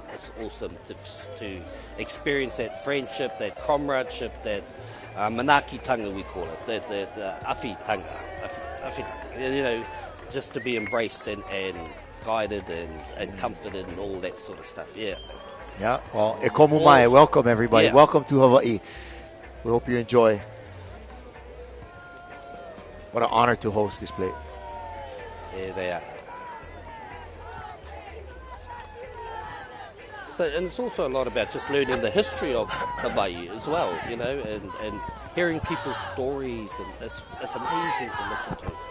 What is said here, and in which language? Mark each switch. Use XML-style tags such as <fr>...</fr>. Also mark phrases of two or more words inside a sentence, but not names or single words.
<en>It's awesome to experience that friendship, that comradeship, that manakitanga we call it, the awhitanga, just to be embraced and guided and comforted and all that sort of stuff. Yeah. Yeah, well,</en> <haw>e komu mai.</haw> <en>Welcome, everybody. Yeah. Welcome to Hawaii. We hope you enjoy. What an honor to host this plate. Yeah, they are. So, and it's also a lot about just learning the history of Hawaii as well, and hearing people's stories, and it's amazing to listen to.</en>